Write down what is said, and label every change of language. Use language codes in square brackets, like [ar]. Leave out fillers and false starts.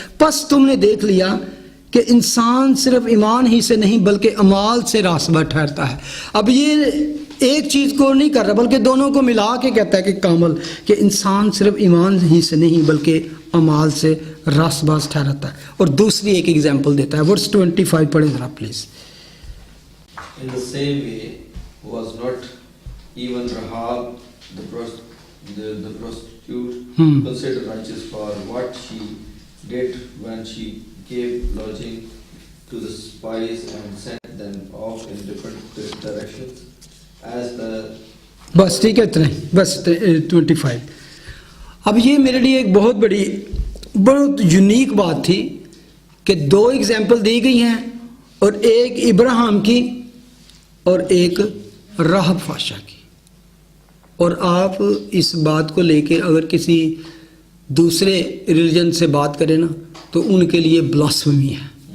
[ur] پس تم نے دیکھ لیا کہ انسان صرف ایمان ہی سے نہیں بلکہ اعمال سے راست باز ٹھہرتا ہے. اب یہ ایک چیز کو نہیں کر رہا بلکہ دونوں کو ملا کے کہتا ہے کہ کامل, کہ انسان صرف ایمان ہی سے نہیں بلکہ اعمال سے راست باز ٹھہرتا ہے. اور دوسری ایک ایگزامپل دیتا ہے, ورس 25 پڑھیں ذرا please. [en] In the same way was not even Rahab the prostitute considered righteous for what she did when she gave lodging to the spies and sent them off in different directions as the. [ur] بس ٹھیک ہے اتنا ہی, بس 25. اب یہ میرے لیے ایک بہت یونیک بات تھی کہ دو ایگزامپل دی گئی ہیں, اور ایک ابراہیم کی اور ایک راہب فاشا کی. اور آپ اس بات کو لے کے اگر کسی دوسرے ریلیجن سے بات کریں نا تو ان کے لیے بلاسفیمی ہے.